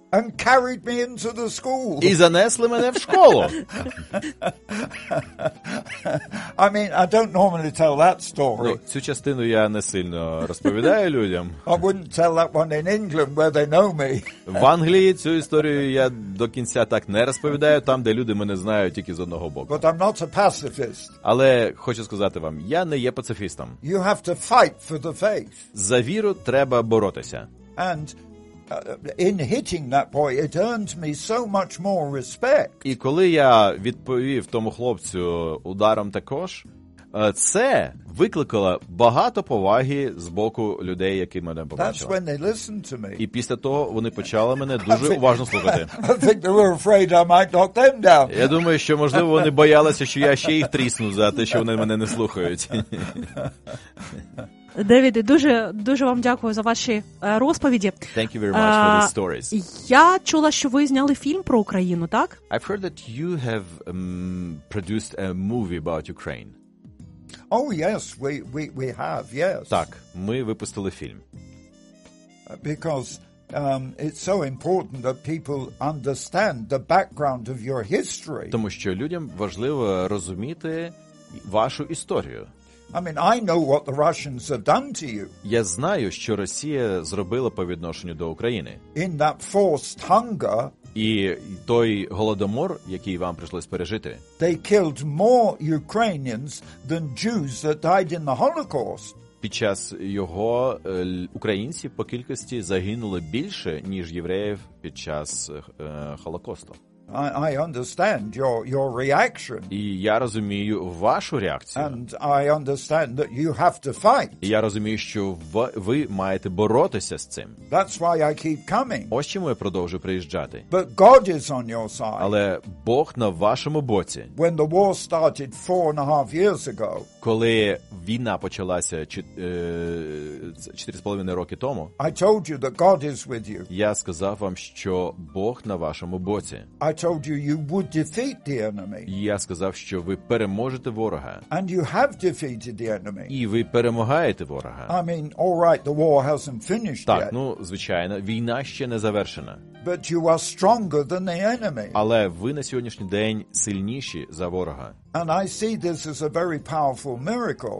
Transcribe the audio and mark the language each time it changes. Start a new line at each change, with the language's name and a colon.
English: And carried me into the school.
Ukrainian: І занесли мене в школу.
English: I mean, I don't normally tell that story.
Ukrainian: Ну, цю частину я не сильно розповідаю людям.
English: I wouldn't tell that one in England where they know me.
Ukrainian: В Англії цю історію я до кінця так не розповідаю, там, де люди мене знають тільки з одного боку.
English: But I'm not a pacifist.
Ukrainian: Але хочу сказати вам, я не є пацифістом.
English: You have to fight for the faith.
Ukrainian: За віру треба боротися.
English: And in hitting that boy, it earned me so much more respect.
Ukrainian: І коли я відповів тому хлопцю ударом також, це викликало багато поваги з боку людей, які мене побачили.
English: That's when they listened to me.
Ukrainian: І після того вони почали мене дуже уважно слухати.
English: I think they were afraid I might knock them down.
Ukrainian: Я думаю, що можливо вони боялися, що я ще їх трісну за те, що вони мене не слухають. Девіде, дуже, дуже вам дякую за ваші розповіді.
English: Thank you very much for the stories.
Ukrainian: Я чула, що ви зняли фільм про Україну, так?
English: I've heard that you have produced a movie about Ukraine. Oh, yes, we have, yes.
Ukrainian: Так, ми випустили фільм.
English: Because it's so important that people understand the background of your history.
Ukrainian: Тому що людям важливо розуміти вашу історію.
English: I mean, I know what the Russians have done to you.
Ukrainian: Я знаю, що Росія зробила по відношенню до України.
English: In that forced hunger.
Ukrainian: І той голодомор, який вам прийшлось пережити.
English: They killed more Ukrainians than Jews that died in the Holocaust.
Ukrainian: Під час його українці по кількості загинули більше, ніж євреїв під час Холокосту.
English: I understand your reaction.
Ukrainian: І я розумію вашу реакцію.
English: And I understand that you have to fight.
Ukrainian: І я розумію, що ви маєте боротися з цим.
English: That's why I keep coming.
Ukrainian: Ось чому я продовжую приїжджати.
English: But God is on your side.
Ukrainian: Але Бог на вашому боці.
English: When the war started 4.5 years ago.
Ukrainian: Коли війна почалася 4.5 роки тому.
English: I told you that God is with you.
Ukrainian: Я сказав вам, що Бог на вашому боці.
English: I told you you would defeat the enemy.
Ukrainian: Я сказав, що ви переможете ворога.
English: And you have defeated the enemy.
Ukrainian: І ви перемагаєте ворога.
English: I mean, all right, the war hasn't finished
Ukrainian: так,
English: yet.
Ukrainian: Так, ну, звичайно, війна ще не завершена.
English: But you are stronger than the enemy.
Ukrainian: Але ви на сьогоднішній день сильніші за ворога.
English: And I see this as a very powerful miracle.